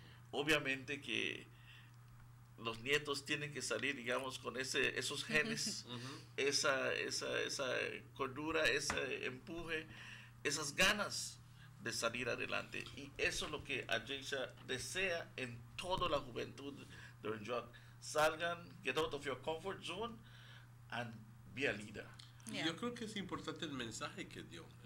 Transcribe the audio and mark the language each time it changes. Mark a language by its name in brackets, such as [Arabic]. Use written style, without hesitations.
[Spanish] Obviamente que los nietos tienen que salir, digamos, con esos genes, esa cordura, ese empuje, esas ganas de salir adelante. Y eso es lo que Ageisha desea en toda la juventud de Orange Walk. Salgan, [English] get out of your comfort zone and be a leader. [Spanish] Yo creo que es importante el mensaje que dio.